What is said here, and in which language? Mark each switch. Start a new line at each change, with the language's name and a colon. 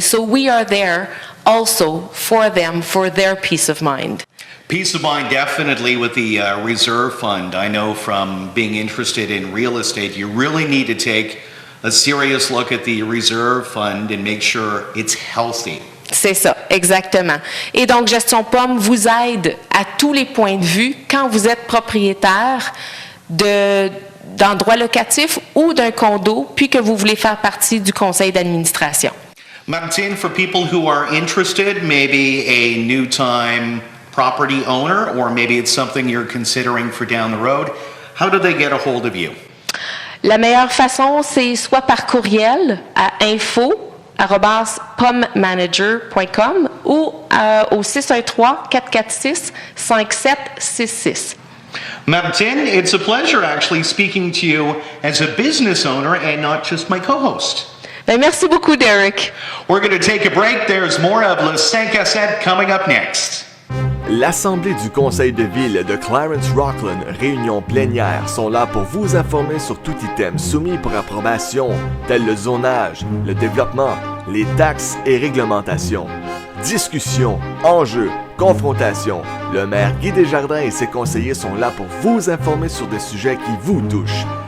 English: So we are there also for them, for their peace of mind. Peace of mind, definitely, with the reserve fund. I know from being interested in real estate, you really need to take a serious look at the reserve fund and make sure it's healthy.
French: C'est ça, exactement. Et donc, Gestion POM vous aide à tous les points de vue quand vous êtes propriétaire d'un droit locatif ou d'un condo, puis que vous voulez faire partie du conseil d'administration.
English: Martine, for people who are interested, maybe a new-time property owner, or maybe it's something you're considering for down the road, how do they get a hold of you?
French: La meilleure façon, c'est soit par courriel à info@pommanager.com ou au 613-446-5766.
English: Martine, it's a pleasure actually speaking to you as a business owner and not just my co-host.
French: Ben, merci beaucoup, Derrick.
English: We're going to take a break. There's more of Le 5 à 7 coming up next.
French: L'Assemblée du Conseil de Ville de Clarence-Rockland, réunion plénière, sont là pour vous informer sur tout item soumis pour approbation, tel le zonage, le développement, les taxes et réglementations. Discussions, enjeux, confrontations. Le maire Guy Desjardins et ses conseillers sont là pour vous informer sur des sujets qui vous touchent.